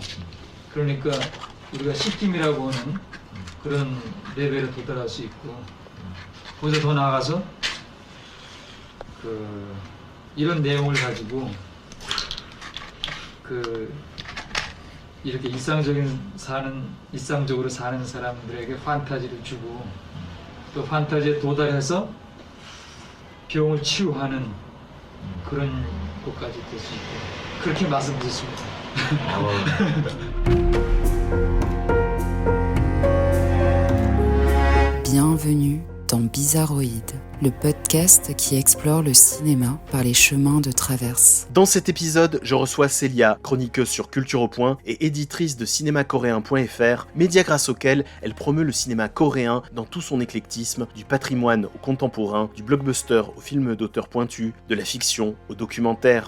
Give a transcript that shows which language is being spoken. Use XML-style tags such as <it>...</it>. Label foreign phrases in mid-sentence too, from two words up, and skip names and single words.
<ko>그러니까 우리가 신김이라고 하는 그런 레벨에 도달할 수 있고, 거기서 더 나아가서 이런 내용을 가지고 이렇게 일상적으로 사는 사람들에게 판타지를 주고, 또 판타지에 도달해서 병을 치유하는 그런 것까지 될 수 있고, 그렇게 말씀드렸습니다.</ko> <fr>Bienvenue dans Bizarroïde, le podcast qui explore le cinéma par les chemins de traverse. Dans cet épisode, je reçois Célia, chroniqueuse sur Culture au Point et éditrice de cinémacoréen.fr, média grâce auquel elle promeut le cinéma coréen dans tout son éclectisme, du patrimoine au contemporain, du blockbuster au film d'auteur pointu, de la fiction au documentaire.</fr>